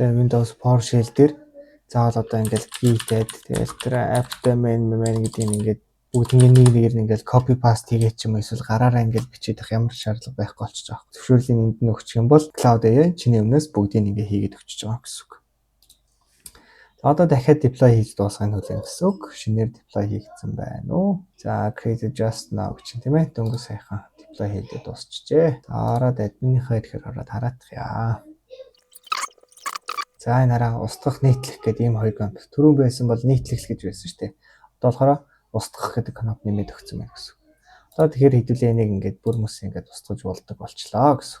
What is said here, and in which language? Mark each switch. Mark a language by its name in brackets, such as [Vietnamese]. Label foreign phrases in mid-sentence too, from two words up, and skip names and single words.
[Mongolian] Тэгээ Windows PowerShell дээр заавал одоо ингээд Git add тэгэл тэр app-daemon гэдэг юм ингээд бүгднийг нэгээр ингээд [English] copy paste [Mongolian] хийгээд ч юм эсвэл гараараа ингээд бичиж явах ямар шаардлага байхгүй болчихж байгаа. Зөвшөөрлийн энд нь өгчих юм бол Cloud AI чиний өмнөөс бүгдийг ингээд хийгээд өгч байгаа гэсэн үг. Одоо дахиад deploy хийж дуусгахын төлөө гэсэн үг. Шинээр deploy хийгдсэн байна уу? За [English] create just now [Mongolian] гэж тийм ээ. Дөнгөж сайхан deploy хийгээд дуусчихжээ. За ороод admin-ийнхаа ихээр ороод хараадах. За энэ хараа устгах нийтлэх гэдэг ийм хоёр кнопк. Түрүүн байсан бол нийтлэх гэж байсан шүү дээ. Одоо болохоор устгах гэдэг кнопк нэмээд өгсөн байна гэсэн үг. Одоо тэгэхээр хэдүүлээ энийг ингээд бүр мөс ингээд устгаж болдог болчлоо гэсэн үг.